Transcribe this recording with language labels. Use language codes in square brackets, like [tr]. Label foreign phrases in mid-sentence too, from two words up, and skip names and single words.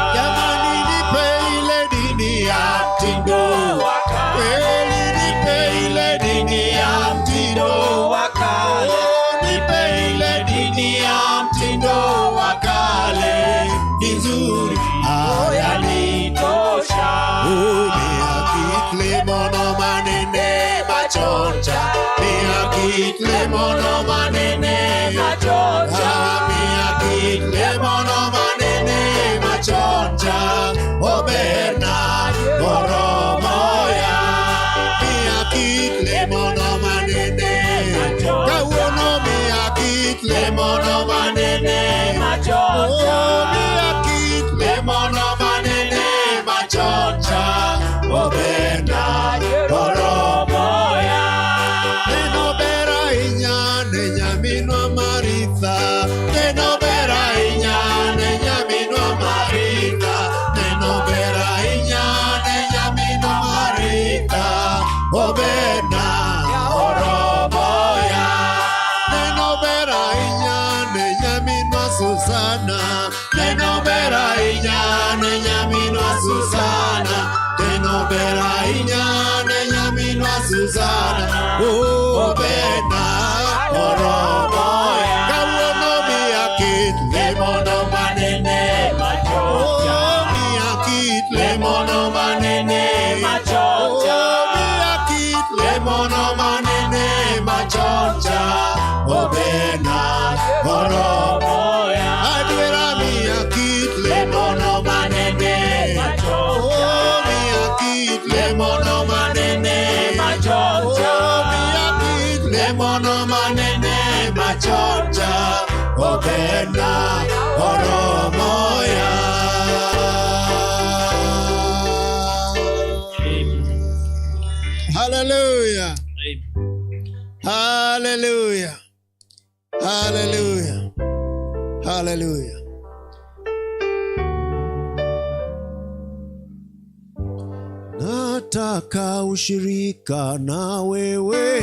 [sw] Jamani nipe ile dini ya mtindo wa kale. Nipe ile dini ya mtindo wa kale. Nipe ile dini ya mtindo wa kale. Ni nzuri yanitosha. [luo] Miakit mono manene machonja. Miakit mono manene machonja. Miakit mono manene machonja. Oberna oromoya. Miakit mono manene kawuono. Miakit mono manene machonja. Miakit mono manene machonja. Oberna oromoya. Neno bera inya ne nyaminwa Maritha. Neno bera inya ne nyaminwa Maritha. Neno bera inya ne nyaminwa Maritha. Oberna oromoya. Neno bera inya ne nyaminwa Susana. Neno bera inya ne nyaminwa Susana. Neno bera inya ne nyaminwa Susana. Oh, Oberna oromoya. Kawuono miakit mono manene machonja. Oh, miakit mono manene machonja. Oh, miakit mono manene machonja. Oberna oromoya. Adwera miakit mono manene machonja. Oh, miakit mono manene machonja. Oh, miakit mono manene machonja. Oberna oromoya. Hallelujah. Hallelujah. Hallelujah. Hallelujah. [sw] Nataka ushirika na wewe.